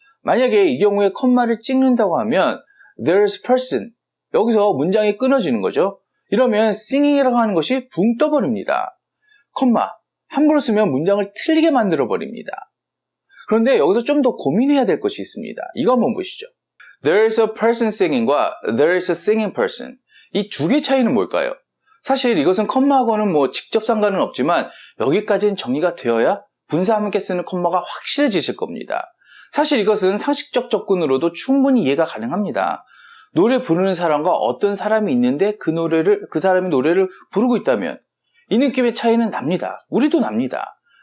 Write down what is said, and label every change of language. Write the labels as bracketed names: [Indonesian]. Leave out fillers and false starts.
[Korean] 만약에 이 경우에 컴마를 찍는다고 하면 [English] there's a person. [Korean] 여기서 문장이 끊어지는 거죠. 이러면 singing이라고 하는 것이 붕 떠버립니다. 컴마. 함부로 쓰면 문장을 틀리게 만들어버립니다. 그런데 여기서 좀 더 고민해야 될 것이 있습니다. 이거 한번 보시죠. [English] There's a person singing과 there's a singing person. [Korean] 이 두 개의 차이는 뭘까요? 사실 이것은 컴마하고는 직접 상관은 없지만 여기까지는 정리가 되어야 분사와 함께 쓰는 컴마가 확실해지실 겁니다. 사실 이것은 상식적 접근으로도 충분히 이해가 가능합니다. 노래 부르는 사람과 어떤 사람이 있는데 그 사람이 노래를 부르고 있다면 이 느낌의 차이는 납니다. 우리도 납니다.